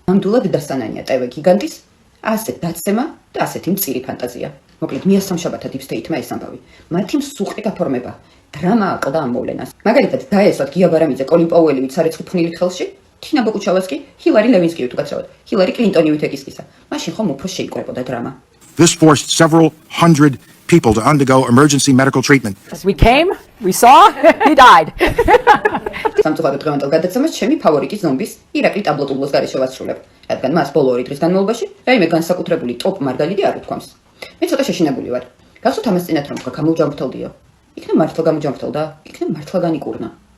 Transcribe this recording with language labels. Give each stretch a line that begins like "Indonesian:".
Georgian: ნამდვილად დასანანია TV გიგანტის, ასეთ დაცემა და ასეთი მწირი ფანტაზია. მოკლედ მიასამშაბათა Deep State-მა ეს ამბავი. მათი მსუყრე გაფორმება, დრამა აყდა ამ მოვლენას. მაგალითად, დაესვათ გია ბარამიძე, კოლინ პაუელივით სარეცხი ფხვნილით ხელში, თინა ბოკუჩავას კი ჰილარი ლევინსკივით უკაცრავად. ჰილარი კლინტონივით ეკისკისა. მაშინ ხომ უფრო შეიკრებოდა დრამა.
English: This forced several hundred people to undergo emergency medical treatment. As we came, we saw, he died.
Georgian: სამწუხაროდ დღევანდელ გადაცემას ჩემი ფავორიტი ზომბის ირაკლი ტაბლოტუბლოს გარეშე ვასრულებ, რადგან მას ბოლო 2 დღის განმავლობაში რაიმე განსაკუთრებული ტოპ მარგალიტი არ უთქვამს. მე ცოტა შეშინებული ვარ. გახსოვთ ამას წინათ რომ თქვა გამოჯამრთელდიო. იქნებ მართლა გამოჯამრთელდა? იქნებ მართლა განიკურნა.